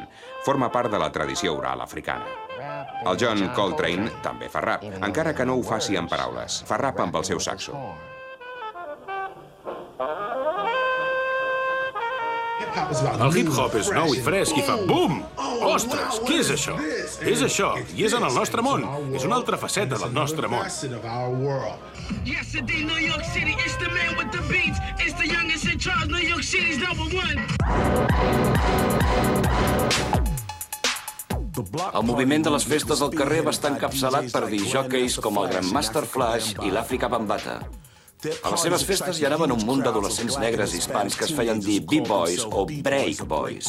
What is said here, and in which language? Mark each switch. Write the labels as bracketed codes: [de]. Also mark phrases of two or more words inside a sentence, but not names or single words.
[ca] Forma part de la tradició oral africana. El John Coltrane també fa rap, encara que no ho faci en paraules. Fa rap amb el seu saxo. El hip-hop és nou i fresc i fa BUM! Ostres, què és això? És això, i és en el nostre món. És una altra faceta del nostre món. [en] Yesterday, New York City, it's the man with the beats. It's the youngest in charge, New York City's #1. [ca] El moviment de les festes al carrer va estar encapçalat per disjòqueis com el Grandmaster Flash i l'Africa Bambaataa. A les seves festes hi anaven un munt d'adolescents negres hispans que es feien dir B-boys o [en] break boys.